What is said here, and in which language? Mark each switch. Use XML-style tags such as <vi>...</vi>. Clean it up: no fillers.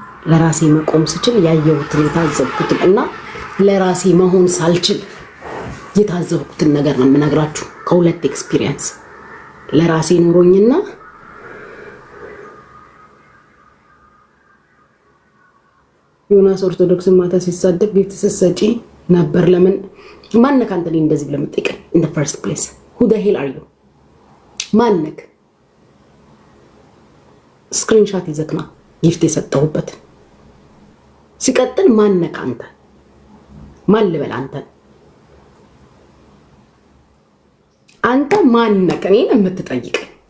<am>ለራሴ መቆም ስችል ያየሁትን የታዘብኩትን እና ለራሴ መሆን ሳልችል የታዘብኩትን ነገር ነው የምነግራችሁ ከሁለት ኤክስፒሪየንስ። ለራሴ ኑሮኝና ዮናስ ኦርቶዶክስ ማታ ሲሳደብ ቤት ተሰሰጪ ነበር። ለምን ማነክ አንተ ላይ እንደዚህ ብለህ የምትጠይቀኝ?</am> <en>in the first place who the hell are you?</en> <am>ማነክ? ስክሪንሾት ይዘክና ጊፍት የሰጠሁበት ሲቀጥል ማነክ አንተ? ማን ልበል አንተ ማነክ እኔን የምትጠይቀኝ?</am>